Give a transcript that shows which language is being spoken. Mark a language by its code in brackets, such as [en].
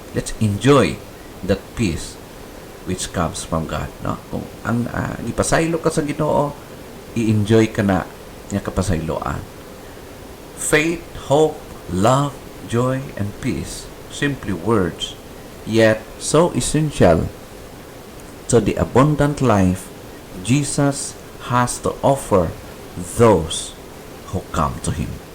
[en] Let's enjoy that peace which comes from God, no? [ceb] Kung ang gipasaylo ka sa Ginoo, i-enjoy ka na nga kapasayloan. [en] Faith, hope, love, joy, and peace, simply words, yet so essential to the abundant life Jesus has to offer those who come to Him.